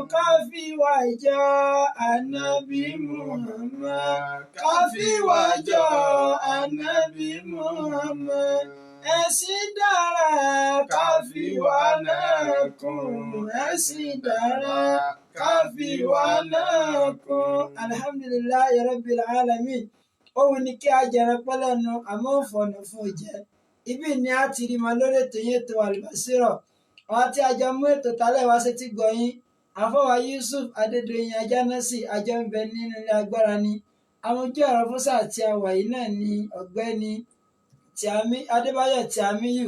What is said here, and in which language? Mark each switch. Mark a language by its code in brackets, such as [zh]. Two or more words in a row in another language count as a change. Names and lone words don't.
[yo] Ká fi wá jọ Ànábì Muhammad. Ká fi wá jọ Ànábì Muhammad. Ẹ̀sìn dára ká fi wá náà kún. Ẹ̀sìn dára ká fi wá náà kún. [ar] الحمد لله رب العالمين. [yo] Òun ni kí a jẹran pẹ́lẹ́nu àmọ́ òfòànà fún òjẹ́. Ibi ni a ti rí ma lórí ètò yẹn ètò Al-Basira. Àwọn tí a jọ mú ètò tálẹ̀ wá sétí gbọ̀yìn. Àfọwà Yusuf Adédoyin Ajánásì àjọ ń bẹ nínú ilé agbára ni. Àwọn ojú ọ̀rọ̀ fúnṣà tí a wà yìí náà ni ọ̀gbẹ́ni Adébáyọ̀ Tìámíyù.